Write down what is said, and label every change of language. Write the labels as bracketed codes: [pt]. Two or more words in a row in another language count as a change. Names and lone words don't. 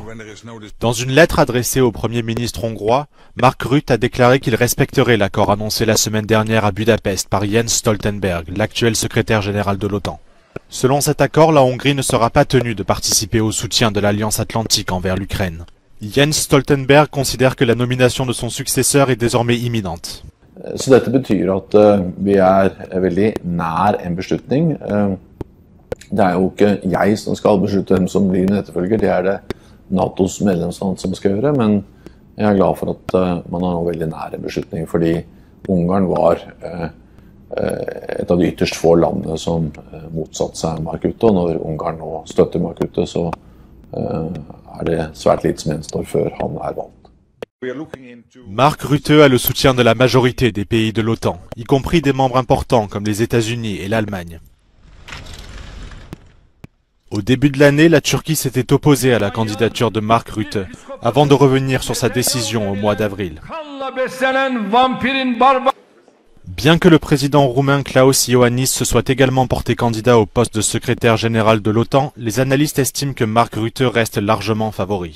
[fr] Dans une lettre adressée au Premier ministre hongrois, Mark Rutte a déclaré qu'il respecterait l'accord annoncé la semaine dernière à Budapest par Jens Stoltenberg, l'actuel secrétaire général de l'OTAN. Selon cet accord, la Hongrie ne sera pas tenue de participer au soutien de l'Alliance Atlantique envers l'Ukraine. Jens Stoltenberg considère que la nomination de son successeur est désormais imminente. [no] Så dette betyr at vi veldig nær en beslutning. Det jo ikke jeg som skal beslutte hvem som blir min etterfølger, det det NATOs medlemsland som skal gjøre, men Jeg er glad for at man har nå veldig nære beslutninger, fordi Ungarn var et av de ytterst få landene som motsatte seg Mark Rutte, og når Ungarn nå støtter Mark Rutte, så det svært lite som gjenstår før han valgt. [fr] Mark Rutte a le soutien de la majorité des pays de l'OTAN, y compris des membres importants comme les États-Unis et l'Allemagne. Au début de l'année, la Turquie s'était opposée à la candidature de Mark Rutte, avant de revenir sur sa décision au mois d'avril. Bien que le président roumain Klaus Iohannis se soit également porté candidat au poste de secrétaire général de l'OTAN, les analystes estiment que Mark Rutte reste largement favori.